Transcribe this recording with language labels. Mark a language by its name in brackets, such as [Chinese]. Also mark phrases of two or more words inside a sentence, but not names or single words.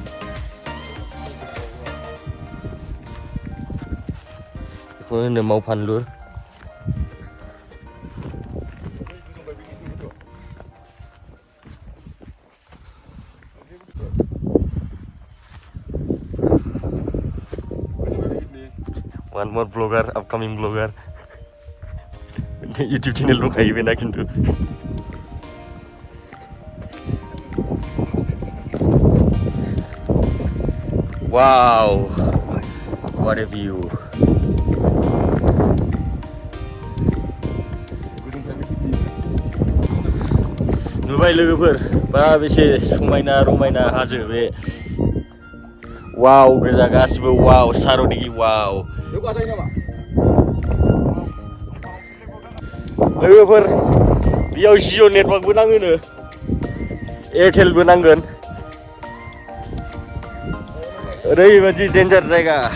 [Bodo] बेखौनो होनो मावफानलुर [English] One more blogger, upcoming blogger. YouTube channel [Bodo] दंखायो बेना खिन्थु [English] Wow, what a view. [Bodo] नुबाय लोगोफोर बा बेसे समायना रमायना हाजो बे वाव गोजा गासिबो वाव सार'दिगि वाव लोगोफोर बेयाव जिअ नेटवर्कबो नाङोनो एयारटेलबो नांगोन ओरैबायदि डेन्जार जायगा